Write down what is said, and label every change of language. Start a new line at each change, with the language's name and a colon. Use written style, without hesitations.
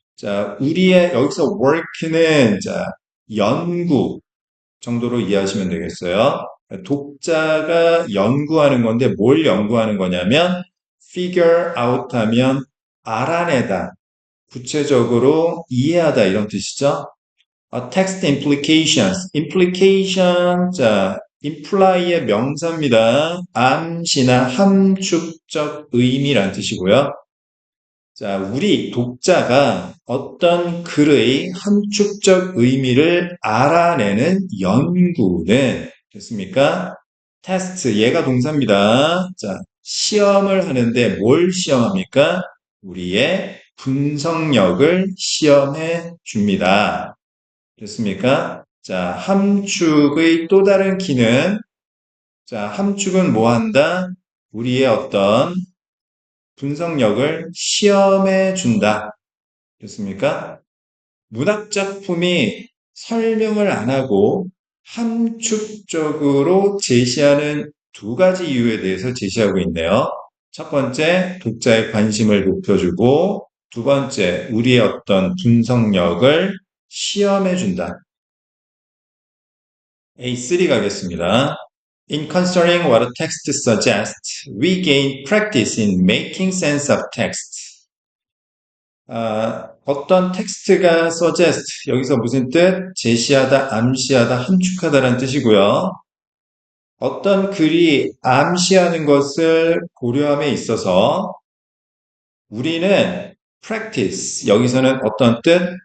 Korean: 자, 우리의 여기서 work는 자, 연구 정도로 이해하시면 되겠어요. 독자가 연구하는 건데 뭘 연구하는 거냐면
English: figure out
Korean: 하면 알아내다, 구체적으로 이해하다 이런 뜻이죠.
English: text implications,
Korean: implication, 자, imply의 명사입니다. 암시나 함축적 의미란 뜻이고요. 자, 우리 독자가 어떤 글의 함축적 의미를 알아내는 연구는 됐습니까? 테스트, 얘가 동사입니다. 자, 시험을 하는데 뭘 시험합니까? 우리의 분석력을 시험해 줍니다. 됐습니까? 자, 함축의 또 다른 기능. 자, 함축은 뭐 한다? 우리의 어떤 분석력을 시험해 준다. 됐습니까? 문학작품이 설명을 안 하고 함축적으로 제시하는 두 가지 이유에 대해서 제시하고 있네요. 첫 번째, 독자의 관심을 높여주고, 두 번째, 우리의 어떤 분석력을 시험해 준다. A3 가겠습니다.
English: In considering what a text suggests, we gain practice in making sense of text.
Korean: 어떤 텍스트가 suggest, 여기서 무슨 뜻? 제시하다, 암시하다, 함축하다라는 뜻이고요. 어떤 글이 암시하는 것을 고려함에 있어서 우리는 practice, 여기서는 어떤 뜻?